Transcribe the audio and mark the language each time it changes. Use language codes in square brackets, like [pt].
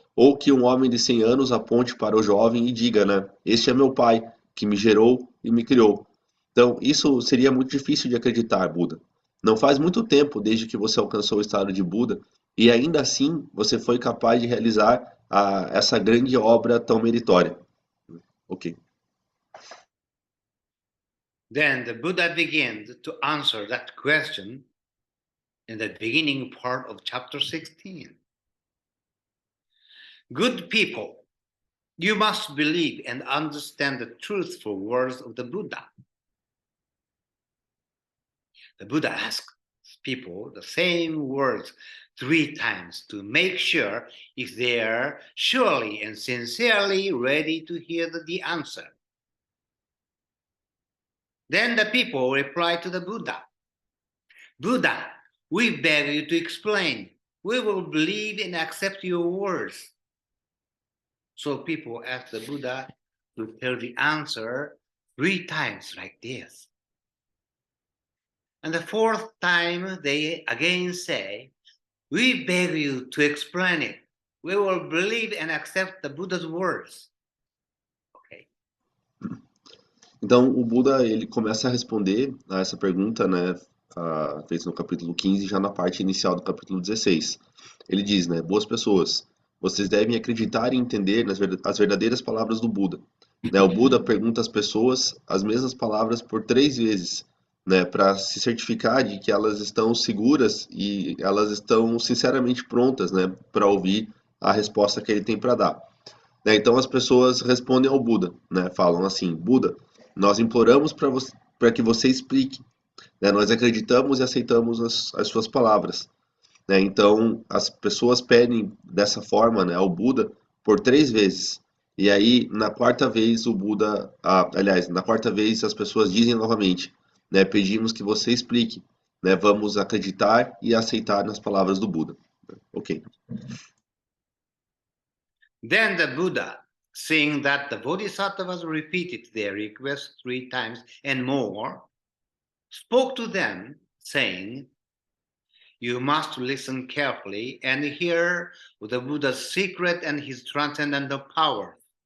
[pt] Ou que um homem de 100 anos aponte para o jovem e diga, né, este é meu pai, que me gerou e me criou. Então, isso seria muito difícil de acreditar, Buda. Não faz muito tempo desde que você alcançou o estado de Buda e ainda assim você foi capaz de realizar essa grande obra tão meritória. Ok. [en] Then the Buddha begins to answer that question in the beginning part of chapter 16. Good people, you must believe and understand the truthful words of the Buddha. The Buddha asks people the same words 3 times to make sure if they are surely and sincerely ready to hear the answer. Then the people reply to the Buddha, Buddha, we beg you to explain. We will believe and accept your words. So people ask the Buddha to tell the answer 3 times like this. And the 4th time they again say, we beg you to explain it. We will believe and accept the Buddha's words. Okay. [pt] Então, o Buda ele começa a responder a essa pergunta, né, feita no capítulo 15, já na parte inicial do capítulo 16. Ele diz, né, boas pessoas, vocês devem acreditar e entender as verdadeiras palavras do Buda. Né, o Buda pergunta às pessoas as mesmas palavras por 3 vezes, né, para se certificar de que elas estão seguras e elas estão sinceramente prontas, né, para ouvir a resposta que ele tem para dar. Né, então as pessoas respondem ao Buda, né, falam assim, Buda, nós imploramos para que você explique, né, nós acreditamos e aceitamos as suas palavras. Né, então as pessoas pedem dessa forma, né, ao Buda por 3 vezes. E aí, na quarta vez, o Buda, na quarta vez as pessoas dizem novamente, né, pedimos que você explique, né, vamos acreditar e aceitar nas palavras do Buda. Ok. [en] Then the Buddha, seeing that the Bodhisattvas repeated their request 3 times and more, spoke to them, saying, you must listen carefully and hear the Buddha's secret and his transcendental power.